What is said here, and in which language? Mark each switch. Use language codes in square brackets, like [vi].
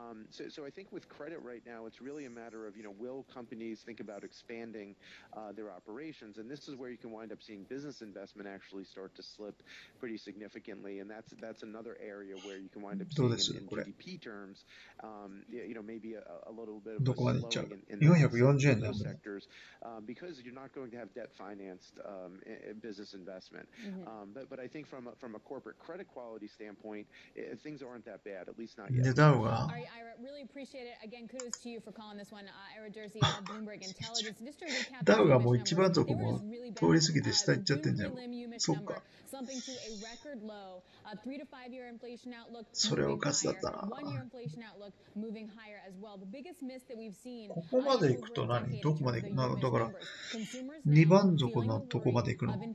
[en] So I think with credit right now, it's really a matter of, will companies think about expanding their operations, and this is where you can wind up seeing business investment actually start to slip pretty significantly, and that's another area where you can wind up seeing in GDP terms, maybe a little bit of a slowing in those sectors, because you're not going to have debt financed business investment. But I think from a corporate credit quality standpoint, things aren't that bad, at least not yet. All right, Ira, really appreciate it. Again, kudos to you for calling this one. Ira Jersey of Bloomberg Intelligence. Just to recap, [ja] ダウがもう一番底も通り過ぎて下行っちゃってんじゃん。そうか。 [en] Slumping to a record low. 3 to 5 year inflation outlook. [ja] それおかしだったな。 [en] 1 year inflation outlook moving higher as well. The biggest miss that we've seen. [ja] ここまで行くと何？どこまで行くの？だから2番底のとこまで行くの。